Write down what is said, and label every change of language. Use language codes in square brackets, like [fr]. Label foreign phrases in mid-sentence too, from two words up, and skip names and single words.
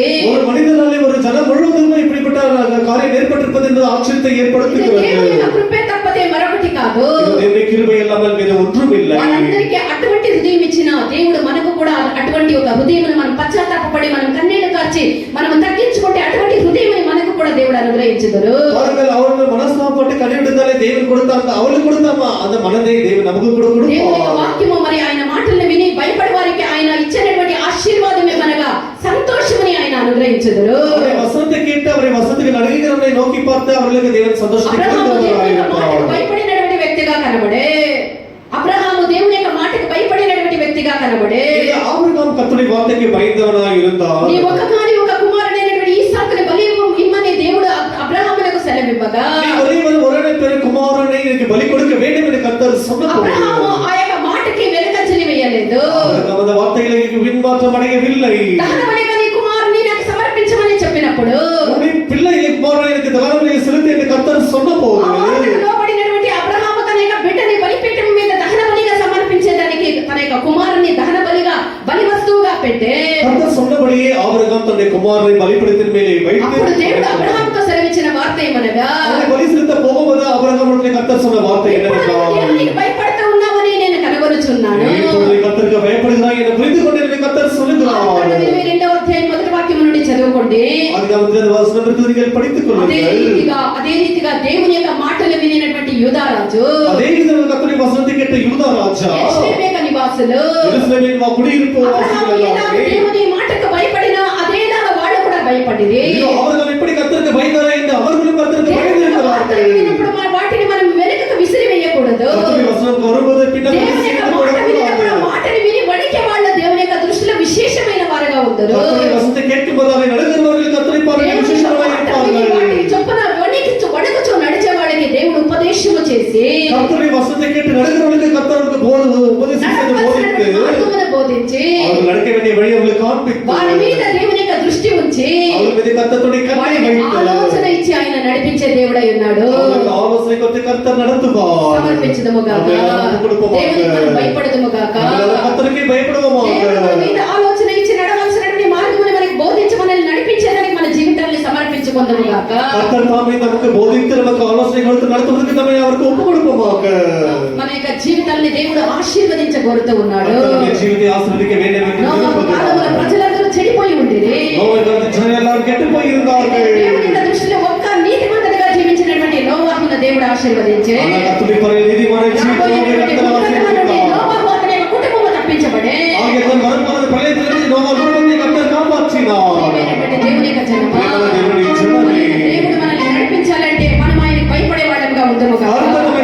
[ta] ஒரு மனிதனாலே ஒரு ஜனம் முழுவதும் இப்படிப்பட்ட காரியம் ஏற்பட்டிருப்பது என்று ஆச்சரியத்தை ஏற்படுத்துகிறது. [te] దేవుని యొక్క కృపే తప్పదే మరొకటి కాదు. దేవుని కృప ఇல்லாமல் వేరే [ta] ஒன்றும் இல்லை. [te] మనందరికీ అటువంటి హృదయం ఇచ్చిన దేవుడు మనకు కూడా అటువంటి ఒక హృదయమును మనం పశ్చాత్తాపపడి మనం కన్నీళ్లు కార్చి మనం తగ్గించుకుంటే అటువంటి హృదయముని మనకు కూడా దేవుడు అనుగ్రహించుదురు. [ta] பாருங்கள், அவர்கள் மனஸ்தாபப்பட்டு கண்ணீர்விடுதலை தேவன் கொடுத்தாங்க, அவளுக்கு கொடுத்தாமா அந்த மனதை தேவன் நமக்கு கூட [te] దేవుని యొక్క [ta] கொடுப்பார். [te] వాక్యము మరి ఆయన మాటలను విని భయపడే వారికి ఆయన ఇచ్చినటువంటి ఆశీర్వాదమే మనగా సంతోషముని ఆయన అనుగ్రహించుదురు. [ta] அவருடைய வசனத்தை கேட்டு அவருடைய வசனத்துக்கு நடுங்கிறவர்களை நோக்கி பார்த்து அவர்களுக்கு தேவன் சந்தோஷத்தை [te] అబ్రహాము దేవుని యొక్క మాటకు [ta] கொடுக்கிறார். [te] భయపడినటువంటి వ్యక్తిగా కనబడే. అబ్రహాము దేవుని యొక్క మాటకు భయపడినటువంటి వ్యక్తిగా కనబడే. [ta] ஆபிரகாம் கர்த்தருடைய வார்த்தைக்கு பயந்தவனாய் இருந்தார். [te] నీ ఒక్కగాని ఒక కుమారుడైనటువంటి ఈసాకుని బలి ఇమ్మని దేవుడు అబ్రహామునకు సెలవివ్వగా [ta] நீ ஒரே பேரு குமாரனை எனக்கு பலி கொடுக்க வேண்டும் என்று கர்த்தர் சொன்னபோது [te] అబ్రహాము ఆ యొక్క మాటకి వెనుకంజలి వేయలేదు. [ta] ஆபிரகாம் அந்த வார்த்தைகளுக்கு பின்மாற்றம் அடையவில்லை. [te] దహనబలిగా నీ కుమారుని నాకు సమర్పించమని చెప్పినప్పుడు [ta] உன்னுடைய பிள்ளையை குமாரனை எனக்கு தகனபலியை செலுத்தி என்று கர்த்தர் சொன்னபோது [te] ఆ మాటకు లోబడినటువంటి అబ్రహాము తన యొక్క బిడ్డని బలిపీఠం మీద దహనబలిగా సమర్పించేదానికి తన యొక్క కుమారుని దహనబలిగా బలి వస్తువుగా పెట్టే. [ta] கர்த்தர் சொன்னபடியே ஆபிரகாம் தன்னுடைய குமாரனை பலிபீடத்தின் மேலே [te] అప్పుడు దేవుడు [ta] வைத்து [te] అబ్రహాముతో సెలవిచ్చిన వార్త ఏమనగా [ta] அவனை பலி செலுத்த போகும்போது ஆபிரகாமுடைய கர்த்தர் சொன்ன வார்த்தை என்னவென்றால் [te] దేవునికి భయపడుతూ ఉన్నావని నేను కనుగొనుచున్నాను. [ta] நீ இப்பொழுது கர்த்தருக்கு பயப்படுகிறாய் என்று புரிந்து கொண்டிருக்கிற கர்த்தர் சொல்லுகிறார். [te] 22వ అధ్యాయం మొదటి వాక్యం నుండి చదువుకోండి. [ta] ஆதிகாமத்தின் வசனம் இருக்குது, நீங்கள் படித்துக் கொள்ளுங்கள். [te] అదే రీతిగా దేవుని యొక్క మాటలు వినినటువంటి యూదారాజు [ta] அதே விதமாக கர்த்தருடைய வசனத்தை கேட்ட யூதா ராஜா [te] యెరూషలేము నివాసులు [ta] எருசலேமின் குடியிருப்பு [te] అబ్రహాము [ta] வாசிகள் [te] ఎలాగ [ta] எல்லாமே [te] దేవుని మాటకు భయపడినా అదేలాగా వాళ్ళు కూడా భయపడిరి. [ta] ஐயோ, அவர்கள் எப்படி கர்த்தருக்கு பயந்தாரா என்று அவர்களும் கர்த்தருக்கு [te] దేవుని యొక్క వార్తలు [ta] பயந்திருக்கிறார்கள். [te] వినినప్పుడు వాటిని మనం వెనుకకు విసిరివేయకూడదు. [ta] கர்த்தருடைய வசனம் வரும்போது பின்னர் [te] దేవుని యొక్క మాట వినినప్పుడు ఆ మాటని విని వణికే వాళ్ళు దేవుని యొక్క దృష్టిలో విశేషమైన వారుగా ఉంటారు. [ta] கர்த்தருடைய வசனத்தை கேட்கும்போது அதை நடுங்குகிறவர்கள் கர்த்தரை பார்த்து விசேஷமாக இருப்பார்கள். [te] వాటిని చొప్పున వణుకుచూ నడిచే వాళ్ళకి దేవుడు ఉపదేశము చేసి [ta] கர்த்தருடைய வசனத்தை கேட்டு நடுங்குகிறவர்களுக்கு கர்த்தருக்கு உபதேசம் செய்து போதித்து [te] మార్గమును బోధించి [ta] அவர்கள் நடக்க வேண்டிய வழி அவர்களுக்கு காண்பித்து [te] వారి మీద దేవుని యొక్క దృష్టి ఉంచి [ta] அவர்கள் மீது கர்த்தருடைய கண்ணை [te] వారికి [ta] வைத்து [te] ఆలోచన ఇచ్చి ఆయన నడిపించే దేవుడై ఉన్నాడు. [ta] அவர்களுக்கு ஆலோசனை கொடுத்து கர்த்தர் நடத்துவார். [te] సమర్పించదము గాక. దేవునికి మనం భయపడదము గాక. [ta] கர்த்தருக்கே பயப்படுவோமாக. [te] దేవుడు మన మీద ఆలోచన ఇచ్చి నడవాల్సినటువంటి మార్గమును మనకి బోధించి మనల్ని నడిపించేదానికి మన జీవితాన్ని సమర్పించుకుందాము గాక. [ta] கர்த்தர் தாமே நமக்கு போதித்து நமக்கு ஆலோசனை கொடுத்து நடத்துவதற்கு நம்மை அவருக்கு ஒப்புக் கொடுப்போமாக. [te] మన యొక్క జీవితాన్ని దేవుడు ఆశీర్వదించగోరుతూ ఉన్నాడు. [ta] கர்த்தருடைய ஜீவித்தை ஆசீர்வதிக்க வேண்டும் என்று [te] నోవహు [ta] விரும்புகிறார். [te] కాలములో ప్రజలందరూ చెడిపోయి ఉండిరి. [ta] நோவா காலத்தில் ஜனங்கள் எல்லாரும் கெட்டுப் போயிருந்தார்கள். [te] దేవుని యొక్క దృష్టిలో ఒక్క నీతిమంతుడిగా జీవించినటువంటి నోవహును దేవుడు దేవుడు ఆశీర్వదించే అలాగా తుది పరి నిధి మన జీవితంలో రక్తము ఆశీర్వదించుగా. నోవహు అతని యొక్క కుటుంబము తప్పించబడే [kn] ಹಾಗೆ ತನ್ನ ಮರಣದ ಪ್ರಳಯದಲ್ಲಿ ನೋವ ಕುಟುಂಬಕ್ಕೆ ಕರ್ತನ ಕಾಪಾಡಿಸಿದ. [te] ప్రియమైనటువంటి దేవుని యొక్క జనమా, ప్రియమైన దేవుని జనమే. దేవుడు మనల్ని నడిపించాలంటే మనం ఆయనకు భయపడే వాళ్ళంగా ఉందము [kn] ಕರ್ತನ